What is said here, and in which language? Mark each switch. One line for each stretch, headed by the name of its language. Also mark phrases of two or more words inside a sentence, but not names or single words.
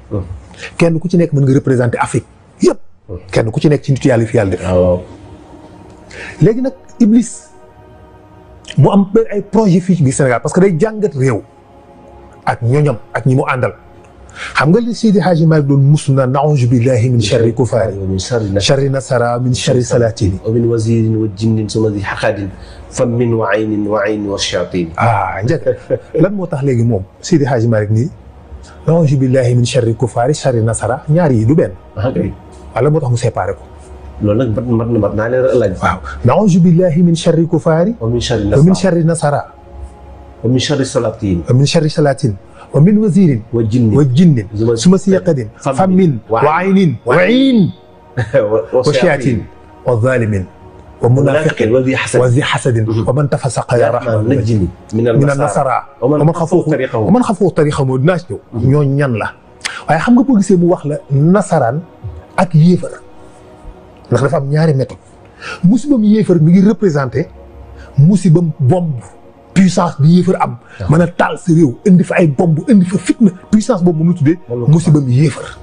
Wolof: kenn ku ci nekk mën nga représenter Afrique yëpp. kenn ku ci nekk ci nitu yàlla fi yàlla def. léegi nag Iblis mu am ay projet fii ci biir Sénégal parce que day jàngat réew ak ñoñam ak ñi mu àndal. xam nga li Seydi Hadji Malick doon musu
Arabic: نعوذ بالله من شر الكفار من شر النصارى من شر السلاطين ومن وزير وجن سوء ذي حقد فم وعين وعين وشياطين.
Wolof: njëkk lan moo tax léegi moom Seydi Hadji Malick nii
Arabic: نعوذ بالله من شر الكفار شر النصارى
Wolof: ñaar yi du benn. wala moo tax mu séparé ko. loolu nag mat naa leen laaj.
Arabic: waaw نعوذ بالله من شر الكفار ومن شر النصارى ومن شر السلاطين ومن شر السلاطين ومن وزير وجن سوء ذي حقد فم وعين وعين وشياطين وظالم ومنافق وذي حسد ومن تفسق يا رحمن نجني من النصارى ومن خافوه طريقهم
Wolof: dinaa ci ñëw ñoo ñan la waaye xam nga boo gisee mu wax la nasaraan ak yéefar ndax dafa am ñaari méthode musibam yéefar mi ngi représenté musibam bomb puissance bi yéefar am mën a taal sa réew indi fa ay bomb indi fa fitna puissance boobu moom la tuddee musiba mi yéefar.